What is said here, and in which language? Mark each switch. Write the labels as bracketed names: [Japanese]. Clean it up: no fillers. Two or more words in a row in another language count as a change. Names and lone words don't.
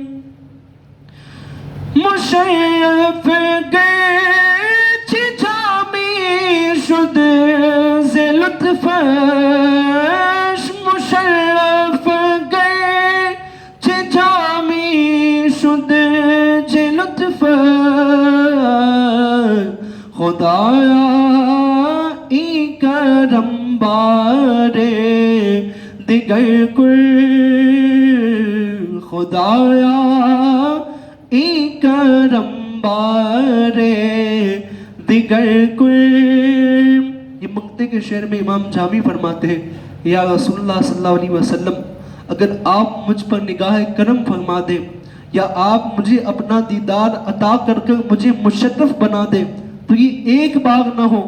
[Persian] مشرف گرچ جامی شد ز لطفش, مشرف گرچ جامی شد ز لطفش, خدایا ای کرم بارے دیگر کر, خدایا ای کرم بارے دیگر کر. [Urdu] یہ مقطع کے شعر میں امام جامی فرماتے ہیں [Arabic] یا رسول اللہ صلی اللہ علیہ وسلم, [Urdu] اگر آپ مجھ پر نگاہ کرم فرما دیں یا آپ مجھے اپنا دیدار عطا کر کر مجھے مشرف بنا دیں تو یہ ایک بار نہ ہو.